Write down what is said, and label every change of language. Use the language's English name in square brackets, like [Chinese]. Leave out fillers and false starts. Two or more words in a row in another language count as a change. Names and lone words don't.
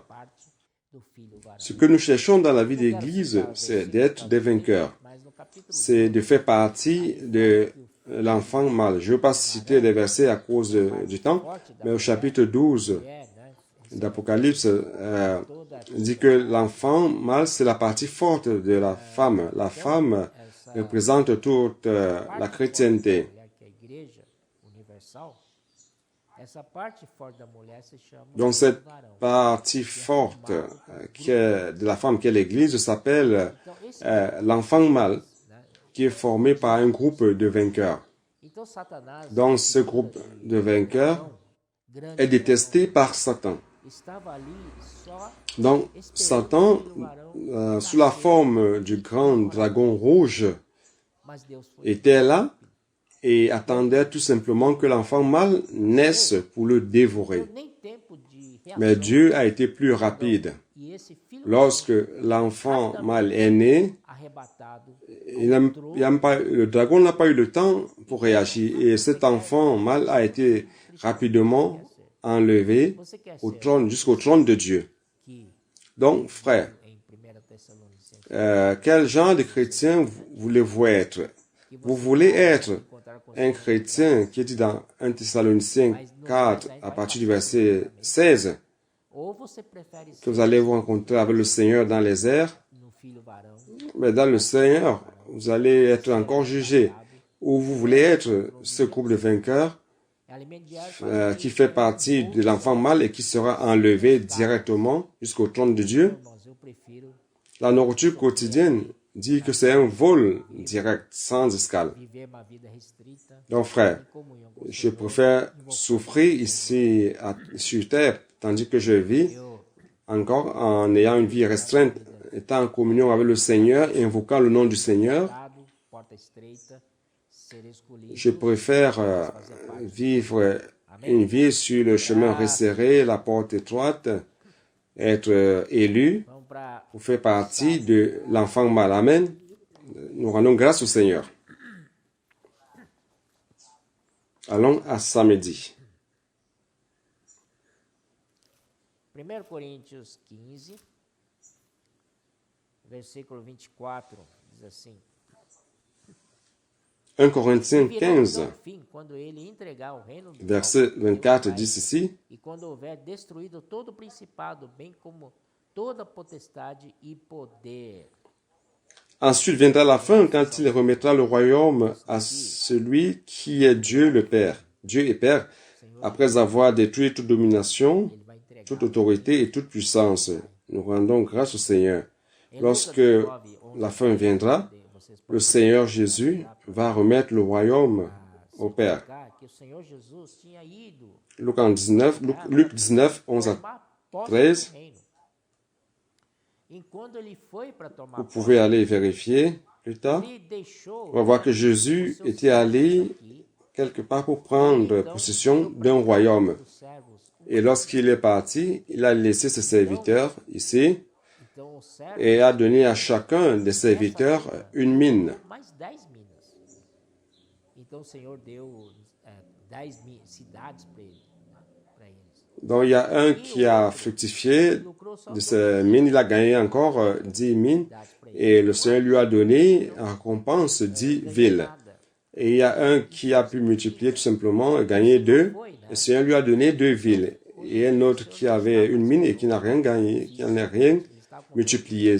[Portuguese] Parte do filho varão. [French] Ce que nous cherchons dans la vie d'Église, c'est d'être des vainqueurs. [Portuguese] Mas no capítulo [French] C'est de faire partie de l'enfant mâle. Je ne veux pas citer des versets à cause du temps, mais au chapitre 12 [Portuguese] né? [French] d'Apocalypse dit que l'enfant mâle, c'est la partie forte de la femme. La femme représente toute la chrétienté. [Portuguese] Mulher que é a igreja universal, essa parte forte da mulher se chama [French] Donc cette [Portuguese] varão. [French] partie forte qui est de la femme qui est l'Église s'appelle l'enfant mâle, qui est formé par un groupe de vainqueurs. [Portuguese] Então Satanás, [French] Donc ce groupe de vainqueurs [Portuguese] grande, [French] est détesté par Satan. [Portuguese] estava ali só [French] Donc Satan, sous la forme du grand dragon rouge, [Portuguese] mas Deus foi. [French] était là et attendait tout simplement que l'enfant mâle naisse pour le dévorer. [Portuguese] Nem tempo de reação. [French] Mais Dieu a été plus rapide. [Portuguese] E esse filho [French] Lorsque l'enfant mâle est né, [Portuguese] arrebatado [French] le dragon n'a pas eu le temps pour réagir et cet enfant mâle a été rapidement enlevé [Portuguese] você quer [French] au [Portuguese] ser [French] trône, jusqu'au trône de Dieu. [Portuguese] aqui [French] Donc, frère, [Portuguese] em 1 Tessalonicenses [French] quel genre de chrétien voulez-vous être? Vous voulez être [Portuguese] encontrar com [French] un chrétien qui est dit dans 1 Thessaloniciens 4 à partir du verset 16 [Portuguese] ou você prefere que ser [French] vous allez vous rencontrer avec le Seigneur dans les airs, [Portuguese] no filho varão [French] mais dans le Seigneur, vous allez être encore jugé. Ou vous voulez être ce groupe de vainqueurs [Portuguese] alimento diário [French] qui fait partie de l'enfant mâle et qui sera enlevé directement jusqu'au trône de Dieu. [Portuguese] irmãos, eu prefiro [French] La nourriture quotidienne dit que c'est un vol direct, sans escale. [Portuguese] viver uma vida restrita [French] Donc frère, [Portuguese] em comunhão com o [French] je [Portuguese] Senhor. [French] préfère souffrir ici sur terre, tandis que je vis [Portuguese] Eu [French] encore en ayant une vie restreinte, étant en communion avec le Seigneur et invoquant le nom du Seigneur. [Portuguese] dado, porta estreita, ser escolhido, [French] Je préfère vivre une vie sur le chemin resserré, la porte étroite, être élu [Portuguese] vamos para [French] pour faire partie de l'enfant mâle. Amen. Nous rendons grâce au Seigneur. Allons à samedi. [Portuguese] 1 Coríntios 15, versículo 24, diz assim: [French] 1 Corinthiens [Portuguese] Virá 15, então o fim, quando ele entregar o reino do [French] verset [Portuguese] Deus [French] 24 [Portuguese] Pai, [French] dit ceci. [Portuguese] e quando houver destruído todo o principado, bem como toda potestade e poder. [French] Ensuite viendra la fin quand il remettra le royaume à celui qui est Dieu le Père, Dieu et Père, après avoir détruit toute domination, [Portuguese] Ele vai entregar. [French] toute autorité et toute puissance. Nous rendons grâce au Seigneur. [Portuguese] Em [French] Lorsque [Portuguese] Lucas 19, 11, [French] la fin viendra, [Portuguese] vocês [French] le [Portuguese] podem [French] Seigneur Jésus va remettre le royaume au [Portuguese] se [French] Père. [Portuguese] colocar que o Senhor Jesus tinha ido [French] Luc 19, 11 à [Portuguese] tomar posse 13. do reino. E quando ele foi para tomar [French] Vous [Portuguese] posse, [French] pouvez aller vérifier plus tard. [Portuguese] ele deixou [French] On va voir que Jésus [Portuguese] os seus [French] était allé [Portuguese] aqui, [French] quelque part pour prendre possession d'un royaume. [Portuguese] os servos. [French] Et lorsqu'il est parti, il a laissé ses serviteurs ici [Portuguese] Então os servos [French] et a donné à chacun des serviteurs une mine. [Portuguese] mais 10 minas. Então o Senhor deu 10 cidades para eles. [French] Donc il y a un qui a fructifié de ces mines, il a gagné encore 10 mines et le Seigneur lui a donné en récompense 10 villes. Et il y a un qui a pu multiplier tout simplement et gagner 2. Le Seigneur lui a donné 2 villes. Et un autre qui avait une mine et qui n'a rien gagné, qui n'a rien multiplié.